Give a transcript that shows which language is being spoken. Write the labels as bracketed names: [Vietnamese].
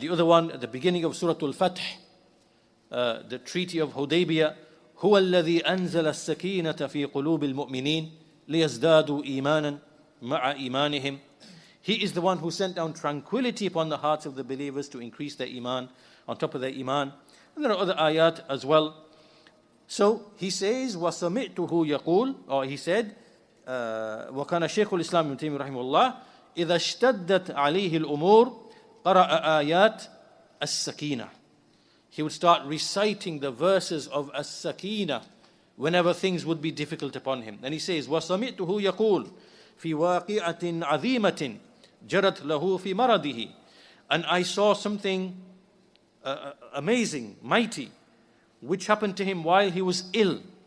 [English] The other one at the beginning of Surah Al-Fath, the Treaty of Hudaybiyah, [Arabic] هُوَ الَّذِي أَنزَلَ السَّكِينَةَ فِي قُلُوبِ الْمُؤْمِنِينَ لِيَزْدَادُوا إِيمَانًا مَعَ إِيمَانِهِمْ. [English] He is the one who sent down tranquility upon the hearts of the believers to increase their iman on top of their iman. And there are other ayat as well. So he says, [Arabic] وَسَمِعْتُهُ يَقُولُ, [English] or he said, [Arabic] وَكَانَ شَيْخُ الْإِسْلَامِ ابْنُ تَيْمِيَّةَ رَحِمَهُ اللَّهِ إِذَا اشْتَدَّتْ عَلَيْهِ الْأُمُورُ قَرَأَ آيَاتِ السَّكِينَةِ. [English] He would start reciting the verses of as-sakina whenever things would be difficult upon him. And he says, [Arabic] وَسَمِعْتُهُ يَقُولُ فِي وَاقِعَةٍ عَظِيمَةٍ جَرَتْ لَهُ فِي مَرَضِهِ. [English] And I saw something amazing, mighty, which happened to him while he was ill.